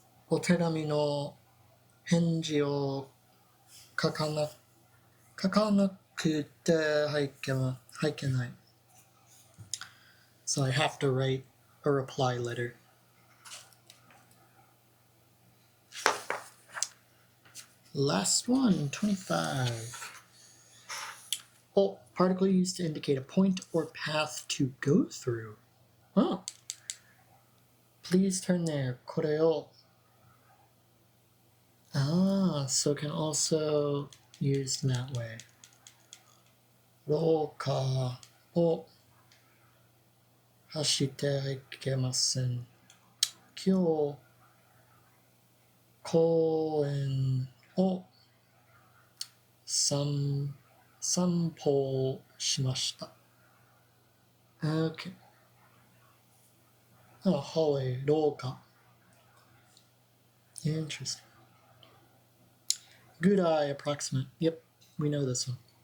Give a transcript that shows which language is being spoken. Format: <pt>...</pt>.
<ja>お手紙の返事を書かなくてはいけない。</ja> <en>So I have to write a reply letter. Last one, 25. Oh, particle used to indicate a point or path to go through. Oh. Please turn there.</en> <ja>これを</ja> <en>so can also use in that way. 廊下</en> <ja>を走ってはいけません。今日、公園を散歩しました。</ja> <en>Okay. Oh, hallway, 廊下. Interesting. Good eye, approximate. Yep, we know this one.</en>